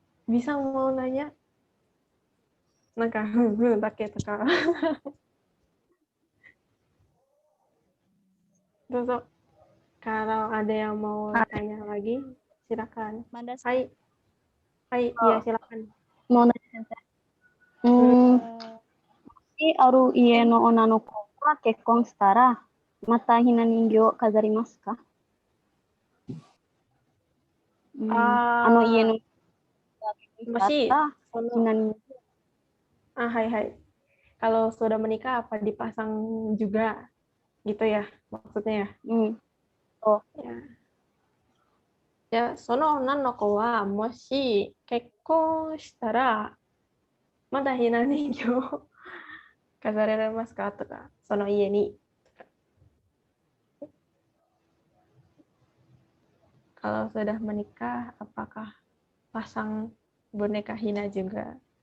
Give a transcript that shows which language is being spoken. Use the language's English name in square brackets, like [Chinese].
[Indonesian] Bisa mau nanya? Naka, dake toka. [Japanese] Dozo. [Indonesian] Kalau ada yang mau tanya lagi, silakan. [Japanese] Hai. Hai, [Indonesian] iya silakan. [Japanese] もうね先生。もしある家の女の子が結婚したら、またひな人形を飾りますか？あの家の [Indonesian] masih [Japanese] ひな人形。 hai hai. [Indonesian] Kalau sudah menikah apa dipasang juga gitu ya maksudnya ya? Oh. [Japanese] Ya, その女の子はもし結婚したらまだひな人形を飾られますかとか、その家に。 [Indonesian] Kalau sudah menikah, apakah pasang boneka hina juga?